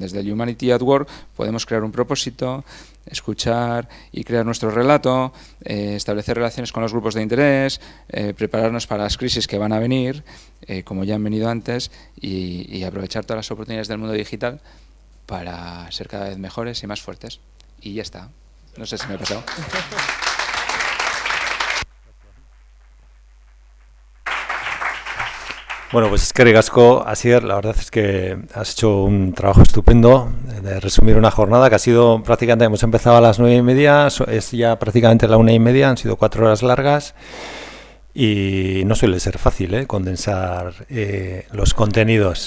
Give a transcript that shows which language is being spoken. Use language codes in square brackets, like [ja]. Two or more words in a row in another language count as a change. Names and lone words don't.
[es] Desde el Humanity at Work podemos crear un propósito, escuchar y crear nuestro relato, establecer relaciones con los grupos de interés, prepararnos para las crisis que van a venir, como ya han venido antes, y aprovechar todas las oportunidades del mundo digital para ser cada vez mejores y más fuertes. Y ya está. No sé si me he pasado. Bueno, pues [eu] eskerrik asko, [es] Asier, la verdad es que has hecho un trabajo estupendo de resumir una jornada que ha sido prácticamente, hemos empezado a las 9:30, es ya prácticamente la 1:30, han sido 4 horas largas y no suele ser fácil condensar los contenidos.